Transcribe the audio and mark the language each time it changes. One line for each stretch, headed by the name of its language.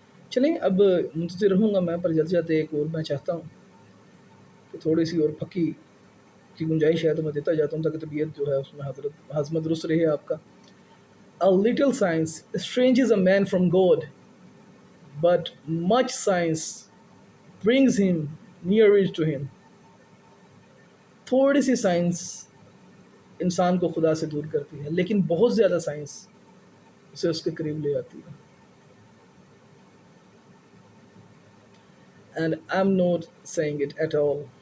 Urdu: چلیں اب منتظر رہوں گا میں، پر جلد جاتے ایک اور میں چاہتا ہوں کہ تھوڑی سی اور پھکی کی گنجائش ہے تو میں دیتا جاتا ہوں تاکہ طبیعت جو ہے اس میں ہاضمہ درست رہے آپ کا.
English: A little science estranges a man from God, but much science brings him nearer to him.
Urdu: تھوڑی سی سائنس انسان کو خدا سے دور کرتی ہے، لیکن بہت زیادہ سائنس اسے اس کے قریب لے آتی ہے.
English: And I'm not saying it at all.